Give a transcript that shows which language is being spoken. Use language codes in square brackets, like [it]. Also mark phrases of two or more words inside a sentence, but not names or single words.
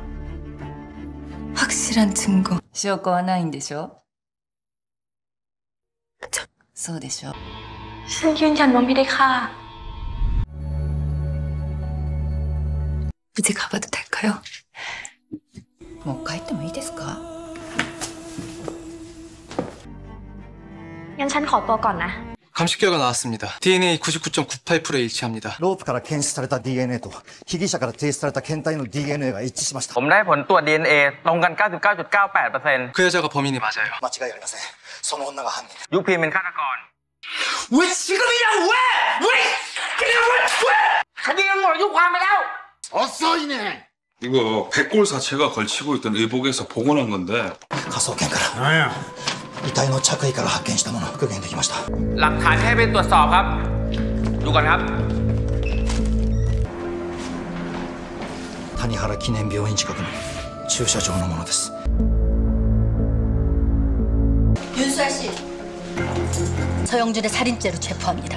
[ko] 확실한 증거. [ja] 証拠はないんでしょ? そうでしょ? [th] ฉันยืนยันว่าไม่ได้ฆ่า [ko] 이제 가봐도 될까요? [ja] もう帰ってもいいですか? [th] งั้นฉันขอตัวก่อนนะ [ko] 감식 결과 나왔습니다. DNA 99.98%에 일치합니다. [ja] ロープから検出された DNA と被疑者から提出された検体の DNA が一致しました。 [th] ผมได้ผลตรวจ DNA ตรงกัน 99.98% [ko] 그 여자가 범인이 맞아요. [ja] 間違いありません。その女が犯人。 [th] ยุพินเป็นฆาตกร [ko] 왜 지금이냐? 왜? 그냥 왜? [th] คดีมันหมดอายุความไปแล้ว [ko] 어서이네. 이거 백골 사체가 걸치고 있던 의복에서 복원한 건데. [ja] 科捜研から何や遺体の着衣から発見したもの復元できました。 [th] หลักฐานให้ไปตรวจสอบครับดูก่อนครับ [ja] 谷原記念病院近くの駐車場のものです。 [ko] 윤수아 씨, 서영준의 살인죄로 체포합니다.